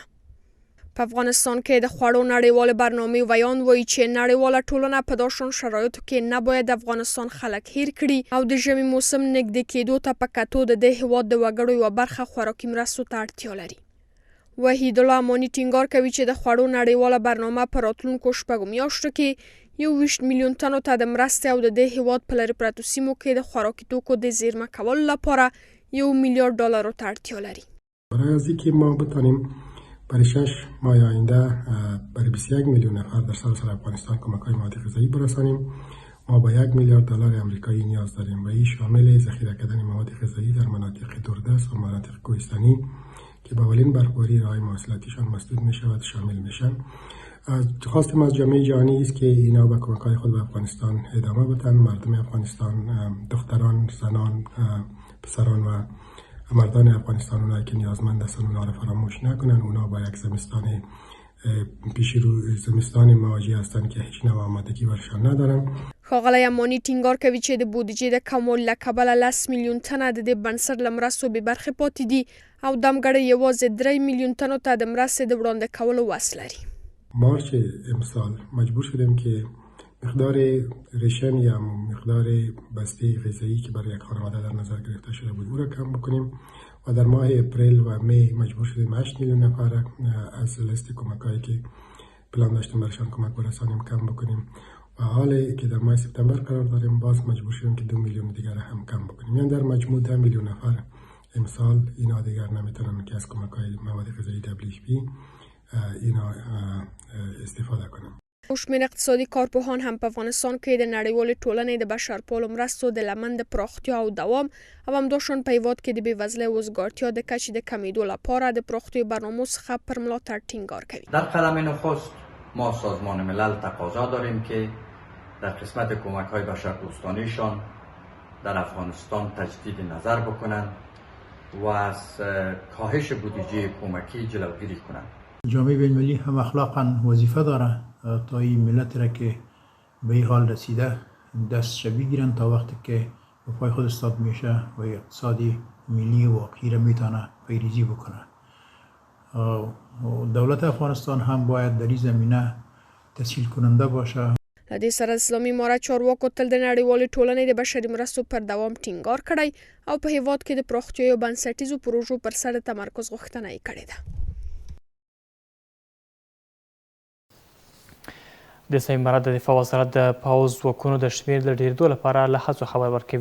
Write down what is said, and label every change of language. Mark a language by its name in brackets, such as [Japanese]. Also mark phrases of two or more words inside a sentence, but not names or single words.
[Pashto] په افغانستان کې د خوړو نړیوالې برنامې ویان وایي چې نړیواله ټولنه په داسې شرایطو کې نه باید د افغانستان خلک هیر کړي او د ژمي موسم نږدې کېدو ته په کتو د دې هېواد د وګړو یوه برخه خوراکي مرستو ته اړتیا لري. وحید الله اماني ټینګار کوي چې د خوړو نړیواله برنامه په راتلونکو شپږو میاشتو کې 21 میلیون تنو ته د مرستې او د دې هېواد په لرې پرتو سیمو کې د خوراکي توکو د زیرمه کولو لپاره $1 میلیارد ته اړتیا لري. [Persian] برای از اینکه ما بتانیم برای 6 ماه آینده برای 21 میلیون نفر در سراسر افغانستان کمک‌های مواد غذایی برسانیم، ما با $1 میلیارد آمریکایی نیاز داریم و این شامل ذخیره کردن مواد غذایی در مناطق دوردست و مناطق کوهستانی که با اولین برفباری راه‌های مواصلاتیشان مسدود می‌شود شامل میشن. خواستیم از جامعه جهانی است که اینا به کمک‌های خود به افغانستان ادامه بدن. مردم افغانستان، دختران، زنان، پسران و مردان افغانستان اونایی که نیازمند هستن اونا رو فراموش نکنن. اونا با یک زمستان پیش رو زمستان مواجه هستن که هیچ نوع آمادگی برشان ندارن. [Pashto] ښاغلی اماني ټینګار کوي چې د بودیجې د کموالي له کبله 10 میلیون تنه د دې بنسټ له مرستو بې برخې پاتې دي او دمګړی یوازې 3 میلیون تنو ته د مرستې د وړاندې کولو وس لري. [Persian] مارچ امسال مجبور شدیم که مقدار ریشن یا مقدار بسته غذایی که برای یک خانواده در نظر گرفته شده بود او را کم بکنیم و در ماه اپریل و می مجبور شدیم 8 میلیون نفر از لیست کمک‌هایی که پلان داشتیم برشان کمک برسانیم کم بکنیم و حالی که در ماه سپتامبر قرار داریم باز مجبور شدیم که 2 میلیون دیگر هم کم بکنیم. یعنی در مجموع 10 میلیون نفر امسال اینا دیگر نمیتونن که از کمک‌های مواد غذایی WFP اینا استفاده کنم. [Pashto] شمېر اقتصادي کارپوهان هم په افغانستان کې د نړیوالې ټولنې د بشرپالو مرستو د لمن د پراختیا او دوام او همداشان په هېواد کې د بېوزلۍ او وزګارتیا د کچې د کمیدو لپاره د پراختیو برنامو څخه پر ملاتړ ټینګار کوي. [Persian] در قدم نخست ما سازمان ملل تقاضا داریم که در قسمت کمک‌های بشردوستانه‌شان در افغانستان تجدید نظر بکنند و از کاهش بودجه کمکی جلوگیری کنند. جامعه بین‌المللی هم اخلاقاً وظیفه داره تا این ملت را که به این حال رسیده دستش بگیرن تا وقتی که به پای خود استاد میشه و اقتصادی ملی واقعی را میتونه پیریزی بکنه. دولت افغانستان هم باید در این زمینه تسهیل کننده باشه. [Pashto] له دې سره اسلامي امارت چارواکو تل د نړیوالې ټولنې د بشري مرستو پر دوام ټینګار کړی او په هېواد کې د پراختیايي بنسټیزو پروژو پر سر تمرکز غوښتنه یې کړې ده. د اسلامي امارت د دفاع وزارت د پوځ ځواکونو د شمېر د ډېرېدو لپاره له هڅو خبر ورکوي.